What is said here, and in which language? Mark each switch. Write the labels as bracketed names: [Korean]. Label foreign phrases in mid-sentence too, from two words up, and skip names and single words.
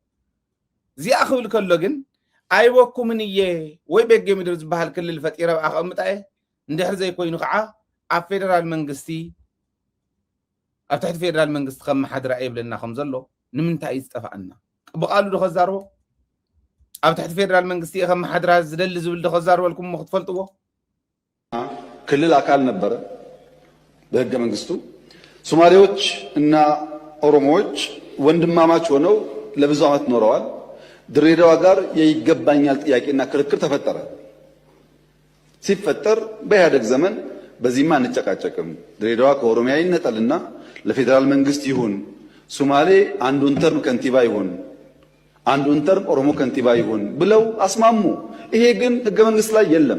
[Tigrinya] እዚኣ ክብል ከሎ ግን ኣይቦኩምን እየ ወይ ቤጌ ምድር ዝበሃል ክልል ፈጢረ ኣቐምጣየ እንድሕር ዘይኮይኑ ከዓ ኣብ ፌደራል መንግስቲ ኣብ ትሕቲ ፌደራል መንግስቲ ከም ማሓደር ኣይብለና ከም ዘሎ ንምንታይ እዩ ዝጠፋእና ብቃሉ ዶ ከዛርቦ ኣብ ትሕቲ ፌደራል መንግስቲ ከም ማሓደር ዝደሊ ዝብል ዶ ከዛርበልኩም ክትፈልጥዎ [Amharic] ክልል አካል ነበረ በህገ መንግስቱ ሶማሌዎች እና ኦሮሞዎች ወንድማማች ሆነው ለብዙ ዓመት ኖረዋል ድሬዳዋ ጋር የይገባኛል ጥያቄና ክርክር ተፈጠረ ሲፈጠር በኢህአደግ ዘመን በዚህማ እንጨቃጨቅም ድሬዳዋ ከኦሮሚያ ይነጠልና ለፌደራል መንግስት ይሁን ሶማሌ አንዱን ተርም ከንቲባ ይሁን አንዱን ተርም ኦሮሞ ከንቲባ ይሁን ብለው አስማሙ ይሄ ግን ህገ መንግስት ላይ